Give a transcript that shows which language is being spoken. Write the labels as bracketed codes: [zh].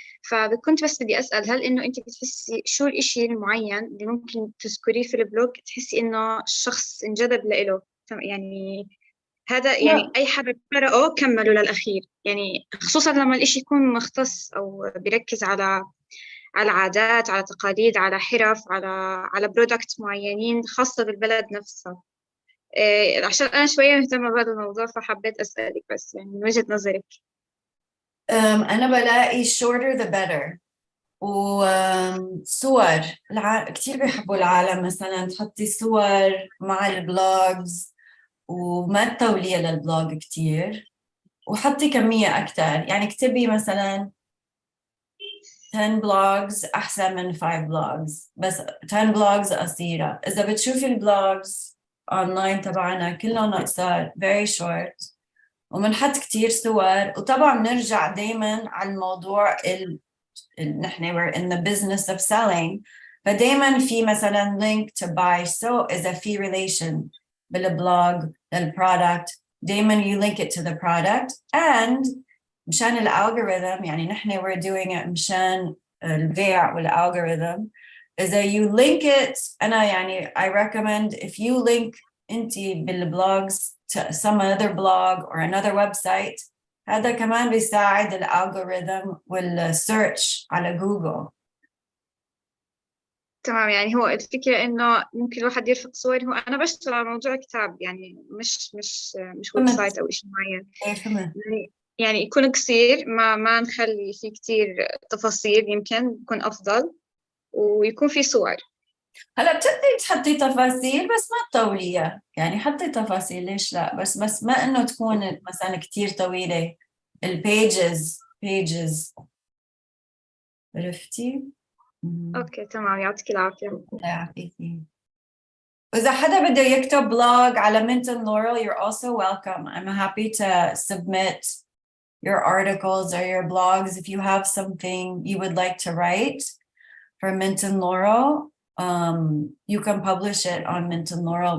[ar] فكنت بس بدي أسأل، هل إنه أنت بتحسي شو الإشي المعين اللي ممكن تذكريه في البلوج تحسي إنه الشخص انجذب له؟ يعني هذا يعني أي حدا قرأه كمله للأخير، يعني خصوصا لما الإشي يكون مختص أو بيركز على عادات، على تقاليد، على حرف، على برودكت معينين خاصة بالبلد نفسها. عشان أنا شوية مهتمة بهذا الموضوع فحبيت أسألك بس يعني من وجهة نظرك. أنا بلاقي [en] shorter the better. [ar] وصور كتير بيحبوا العالم مثلا تحطي صور مع البلوجز، وما تطولي للبلوج كتير، وحطي كمية أكتر. يعني اكتبي مثلا 10 blogs أحسن من 5 blogs، بس 10 blogs قصيرة. إذا بتشوفي البلوجز أونلاين تبعنا كلهم قصار very short، ومنحط كتير صور. وطبعا نرجع دايما على الموضوع نحن [en] we're in the business of selling، [ar] فدايما في مثلا link to buy. [en] So إذا في relation بالبلوج للبرودكت دايما you link it to the product. [ar] And مشان الالجوريثم، يعني نحن [en] we're doing it [ar] مشان البيع والالجوريثم. [en] إذا you link it، أنا يعني I recommend if you link أنتي بالبلوجز to some other blog or another website، [ar] هذا كمان بيساعد الالجوريثم والسيرش على جوجل. تمام، يعني هو الفكرة إنه ممكن الواحد يرفق صور. هو أنا بشتغل على موضوع كتاب، يعني مش ويب سايت أو إشي معين. يعني يكون قصير، ما نخلي فيه كتير تفاصيل، يمكن يكون أفضل، ويكون فيه صور. هلا بتقدري تحطي تفاصيل بس ما تطوليها، يعني حطي تفاصيل ليش لا، بس ما إنه تكون مثلا كتير طويلة البيجز عرفتي؟ أوكي تمام، يعطيك العافية. الله يعافيكي. وإذا حدا بده يكتب بلوج على Minton Laurel, [en] you're also welcome. I'm happy to submit your articles or your blogs if you have something you would like to write for Minton Laurel. You can publish it on Minton Laurel.